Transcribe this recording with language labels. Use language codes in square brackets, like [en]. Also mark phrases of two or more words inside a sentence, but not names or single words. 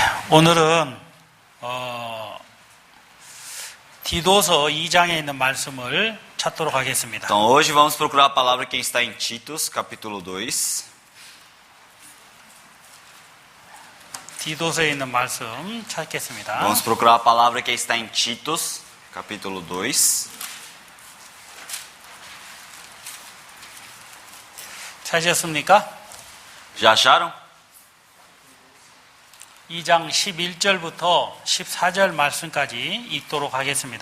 [ko] 오늘은 디도서 2장에 있는 말씀을 찾도록 하겠습니다. [pt] Então hoje vamos procurar a palavra que está em Titos, capítulo 2. [ko] 디도서에 있는 말씀 찾겠습니다. [pt] Vamos procurar a palavra que está em Titos, capítulo 2. [ko] 찾으셨습니까? [pt] Já acharam? [ko] 2장 11절부터 14절 말씀까지 읽도록 하겠습니다.